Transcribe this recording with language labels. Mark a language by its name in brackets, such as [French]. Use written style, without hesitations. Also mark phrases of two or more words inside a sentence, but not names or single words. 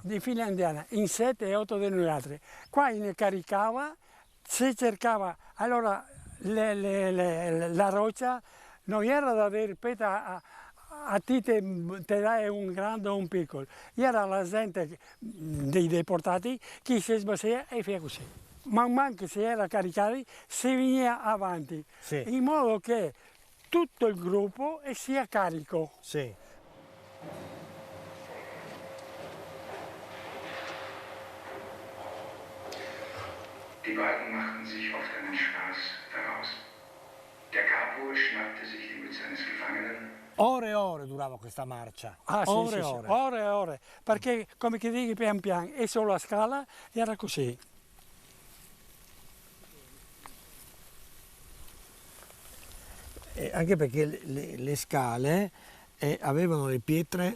[Italian] Di fila indiana, in 7 e 8 di noi altri. Qua ne caricava, si cercava, allora la roccia non era da dire, ripeto, a te te dai un grande o un piccolo, era la gente dei deportati che si sbassava e faceva così. Man mano che si era caricati si veniva avanti, Sì. in modo che tutto il gruppo sia carico. Sì. [German] Die beiden machten sich oft einen Spaß daraus. Der Capo schnappte sich die Mütze eines Gefangenen. [Italian] Ore e ore durava questa marcia. Ah, sì, Ore sì, e sì, ore. ore e ore, perché come che dici pian piano, e solo a scala era così. Anche perché le scale avevano le pietre